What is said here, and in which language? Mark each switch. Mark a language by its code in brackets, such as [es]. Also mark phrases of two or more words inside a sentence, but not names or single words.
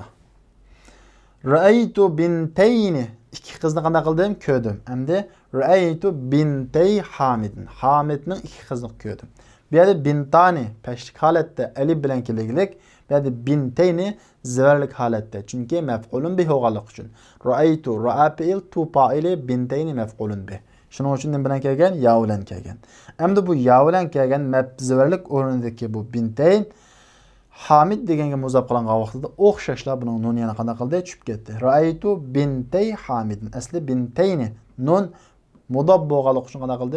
[ar] Ra'aytu bintayni. [uz] 2 qizni qana qildim? Ko'rdim. Endi [ar] ra'aytu bintay Hamidin. [uz] Hamidning 2 qizini ko'rdim. Bu yerda bintani pashlik holatda alif bilan keliglik, bu yerda bintayni zibarlik holatda. Chunki [ar] maf'ulun bih [uz] bo'lganlik uchun. [ar] Ra'aytu ra'a fi'il tu fa'ili bintayni maf'ulun bih. [uz] Shuning uchun nim bilan kelgan? Ya bilan kelgan. Endi bu ya bilan kelgan zibarlik o'rnidagi bu bintayn Hamid deganga muzab qilingan vaqtida o'xshashlar buning nun yana qanday qildi? Tushib ketdi. [ar] Ra'aytu bintay Hamidin. [uz] Asli bintayni nun mudab bo'lganlik uchun qanday qildi?